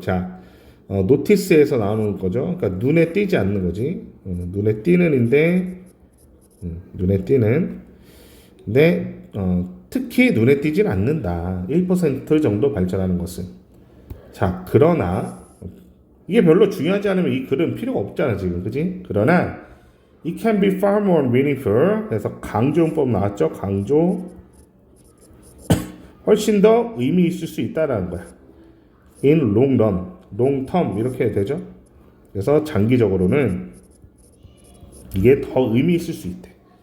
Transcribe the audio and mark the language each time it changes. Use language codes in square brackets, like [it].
[ko] 자, 노티스에서 나오는 거죠. 그러니까 눈에 띄지 않는 거지. 눈에 띄는인데 눈에 띄는. 근데 특히 눈에 띄진 않는다. 1% 정도 발전하는 것은. 자, 그러나 이게 별로 중요하지 않으면 이 글은 필요가 없잖아 지금, 그지? 그러나 [en] it can be far more meaningful. [ko] 그래서 강조용법 나왔죠. 강조. 훨씬 더 의미 있을 수 있다라는 거야. [en] in long run, long term [ko] 이렇게 되죠. 그래서 장기적으로는 이게 더 의미 있을 수 있대.